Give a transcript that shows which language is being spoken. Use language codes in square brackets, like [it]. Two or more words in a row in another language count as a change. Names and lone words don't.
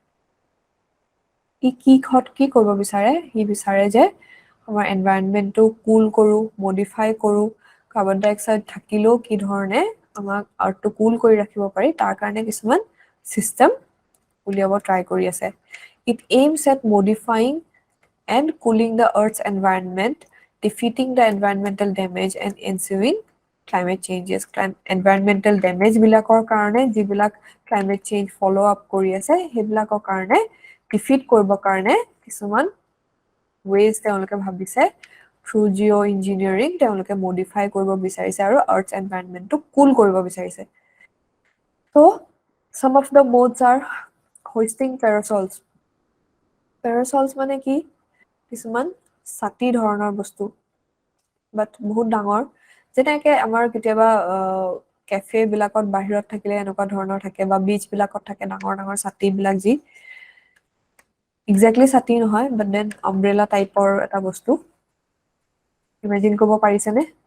[as] কি কৰিব বিচাৰে সি বিচাৰে যে আমাৰ এনভাইৰনমেণ্টটো কুল কৰোঁ মডিফাই কৰোঁ [en] carbon dioxide [as] থাকিলেও কি ধৰণে আমাক আৰ্থটো কুল কৰি ৰাখিব পাৰি তাৰ কাৰণে কিছুমান চিষ্টেম উলিয়াব ট্ৰাই কৰি আছে [en] it aims at modifying and cooling the Earth's environment, defeating the environmental damage and ensuing climate changes. Environmental damage [as] বিলাকৰ কাৰণে যিবিলাক [en] climate change follow up [as] কৰি আছে সেইবিলাকৰ কাৰণে defeat কৰিবৰ কাৰণে কিছুমান ways তেওঁলোকে ভাবিছে [en] through geo engineering [as] তেওঁলোকে modify কৰিব বিচাৰিছে আৰু [en] Earth's environmentটো [as] cool কৰিব বিচাৰিছে [en] so some of the modes are hoisting [as] parasols মানে কি কিছুমান ছাতি ধৰণৰ বস্তু বাট বহুত ডাঙৰ যেনেকে আমাৰ কেতিয়াবা কেফে বিলাকত বাহিৰত থাকিলে এনেকুৱা ধৰণৰ থাকে বা বিচ বিলাকত থাকে ডাঙৰ ডাঙৰ ছাতি বিলাক যি এক্সেক্টলি ছাতি নহয় [en] but then umbrella [as] টাইপৰ এটা বস্তু ইমেজিন কৰিব পাৰিছেনে